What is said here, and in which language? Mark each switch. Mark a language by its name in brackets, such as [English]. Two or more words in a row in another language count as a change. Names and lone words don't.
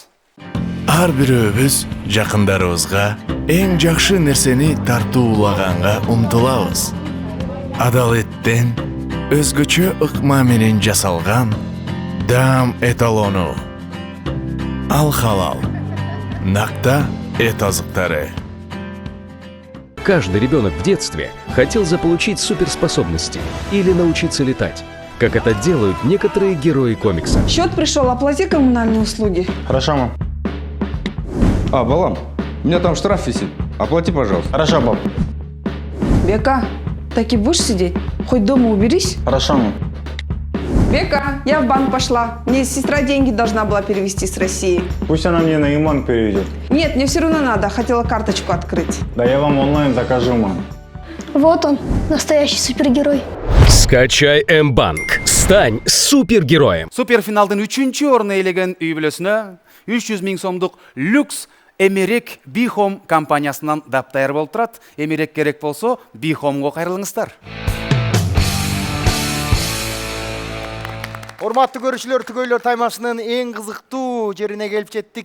[Kyrgyz] Ар бирөөбүз жакындарыбызга эң жакшы нерсени тартуулаганга умтулабыз. Адал эттен өзгөчө ыкма менен жасалган даам эталону. Ал Халал. Накта эт азыктары. [Russian] Каждый ребенок в детстве хотел заполучить суперспособности или научиться летать, как это делают некоторые герои комикса. Счет пришел, оплати коммунальные услуги. Хорошо, мам. Балам, у меня там штраф висит. Оплати, пожалуйста. Хорошо, пап. Бека, так и будешь сидеть? Хоть дома уберись. Хорошо, мам. Бека, я в банк пошла. Мне сестра деньги должна была перевести с России. Пусть она мне на Иман переведет. Нет, мне все равно надо. Хотела карточку открыть. Да я вам онлайн закажу, мам. Вот он, настоящий супергерой. Скачай М-банк. Стань супергероем. [Kyrgyz] Суперфиналдын 3-чү орун ээлеген үй бүлөсүнө 300 000 сомдук люкс Эмерек Бихом компаниясынан даптайыр болуп турат. Эмерек керек болсо Бихомго кайрылыңыздар. Урматтуу көрүүчүлөр, түгөйлөр таймашынын эң кызыктуу жерине келип жеттик.